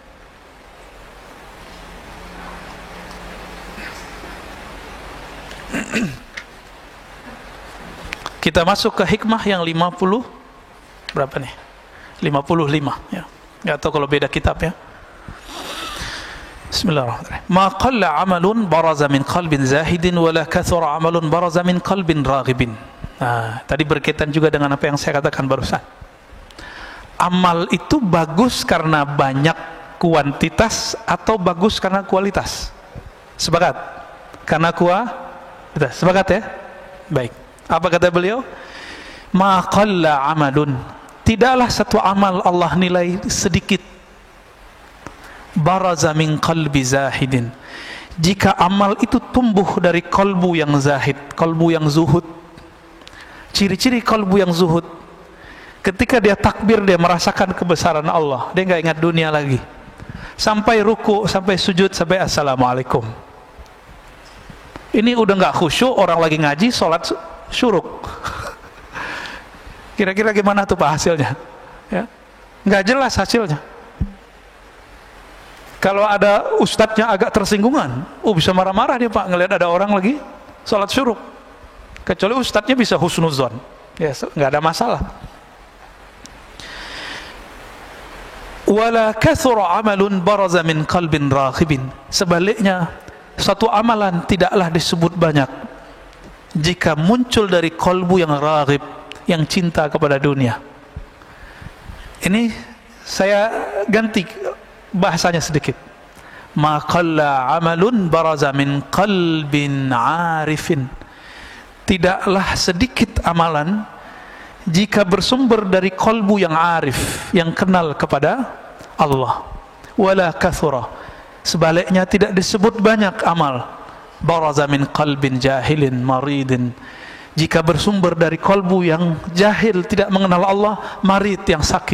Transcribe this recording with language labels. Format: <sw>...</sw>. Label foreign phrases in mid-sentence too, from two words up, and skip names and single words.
<id>Kita masuk ke hikmah yang 50 berapa nih? 55 ya. Enggak tahu kalau beda kitab ya. Bismillahirrahmanirrahim.</id> <ar>ما قلّ عملٌ برز من قلبٍ زاهدٍ ولا كثر عملٌ برز من قلبٍ راغبٍ.</ar> <id>Nah, tadi berkaitan juga dengan apa yang saya katakan barusan. Amal itu bagus karena banyak kuantitas atau bagus karena kualitas? Sepakat? Karena kualitas. Sepakat ya? Baik. Apa kata beliau?</id> <ar>ما قلّ عملٌ,</ar> <id>tidaklah satu amal Allah nilai sedikit,</id> <ar>برز من قلبِ زاهدٍ,</ar> <id>jika amal itu tumbuh dari kalbu yang zahid, kalbu yang zuhud. Ciri-ciri kalbu yang zuhud, ketika dia takbir dia merasakan kebesaran Allah, dia nggak ingat dunia lagi, sampai ruku, sampai sujud, sampai assalamualaikum. Ini udah nggak khusyuk, orang lagi ngaji, sholat syuruk. Kira-kira gimana tuh pak hasilnya? Ya, nggak jelas hasilnya. Kalau ada ustadznya agak tersinggungan, bisa marah-marah dia pak ngelihat ada orang lagi sholat syuruk. Kecuali ustadznya bisa husnuzon, ya nggak ada masalah.</id> <ar>ولا كثر عملٌ برز من قلبٍ راغبٍ,</ar> <id>sebaliknya satu amalan tidaklah disebut banyak jika muncul dari kalbu yang raghib, yang cinta kepada dunia. Ini saya ganti bahasanya sedikit.</id> <ar>ما قلّ عملٌ برز من قلبٍ عارفٍ,</ar> <id>tidaklah sedikit amalan jika bersumber dari kalbu yang arif, yang kenal kepada Allah.</id> <ar>ولا كثر,</ar> <id>sebaliknya tidak disebut banyak amal</id> <ar>برز من قلبٍ جاهلٍ مريضٍ,</ar> <id>jika bersumber dari kalbu yang jahil, tidak mengenal Allah, marid, yang sakit.</id>